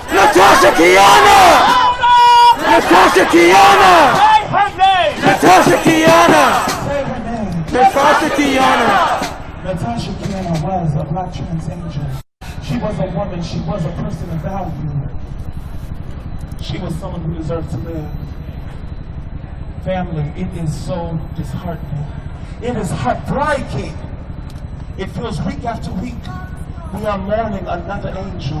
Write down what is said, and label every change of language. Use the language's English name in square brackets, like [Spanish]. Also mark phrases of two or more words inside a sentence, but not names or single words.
[English] Natasha Kiana! Natasha Kiana! Natasha Kiana! Natasha Kiana! Natasha Kiana was a black trans angel. She was a woman. She was a person of value. She was someone who deserved to live. Family, it is so disheartening. It is heartbreaking. It feels week after week we are mourning another angel.